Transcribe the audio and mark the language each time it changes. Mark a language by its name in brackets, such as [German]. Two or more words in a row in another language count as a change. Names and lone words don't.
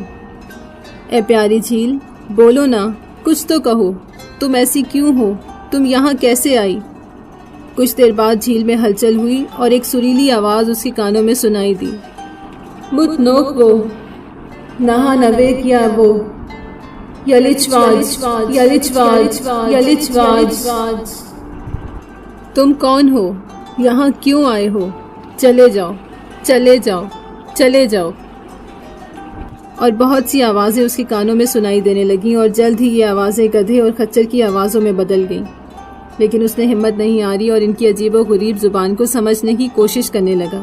[Urdu] اے پیاری جھیل، بولو نا، کچھ تو کہو، تم ایسی کیوں ہو، تم یہاں کیسے آئی؟ کچھ دیر بعد جھیل میں ہلچل ہوئی اور ایک سریلی آواز اس کے کانوں میں سنائی دی، مت نوک وہ نہا نویک یا وہ یلچ واج یلچ واج یلچ واج۔ تم کون ہو؟ یہاں کیوں آئے ہو؟ چلے جاؤ چلے جاؤ چلے جاؤ۔ اور بہت سی آوازیں اس کے کانوں میں سنائی دینے لگیں اور جلد ہی یہ آوازیں گدھے اور خچر کی آوازوں میں بدل گئیں، لیکن اس نے ہمت نہیں ہاری اور ان کی عجیب و غریب زبان کو سمجھنے کی کوشش کرنے لگا۔